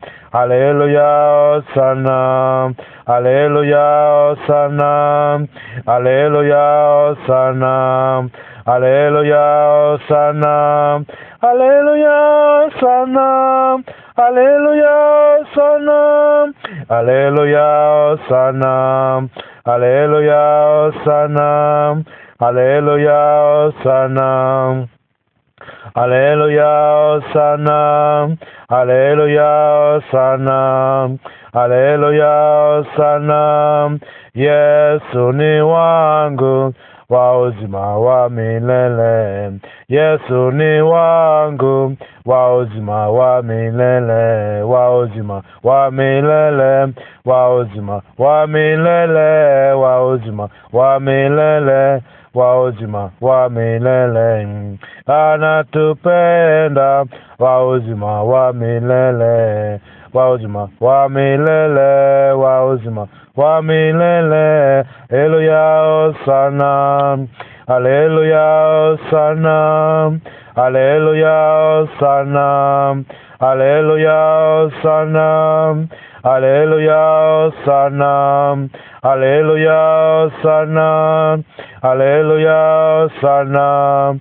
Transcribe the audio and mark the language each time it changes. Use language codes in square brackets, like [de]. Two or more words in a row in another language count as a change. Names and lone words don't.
[en] hallelujah, Hosanna, hallelujah, Hosanna, hallelujah, Hosanna, hallelujah, Hosanna, hallelujah, Hosanna, hallelujah, Hosanna, hallelujah, Hosanna, hallelujah, Hosanna, hallelujah, Hosanna, Hallelujah, Hosanna. Hallelujah, Hosanna. Hallelujah, Hosanna. [sw] Yesu ni wangu wa uzima wa milele. Yesu ni wangu wa uzima wa milele. Wa uzima wa milele. Wa uzima wa milele. Wa uzima wa milele. Wa uzima wa milele. Anatupenda wa uzima wa milele. Wa uzima wa milele. Wa uzima wa milele. [en] Hallelujah, Hosanna. Hallelujah, Hosanna. Hallelujah, Hosanna. Hallelujah, Hosanna. Hallelujah, Hosanna. Hallelujah, Hosanna. Hallelujah, Hosanna.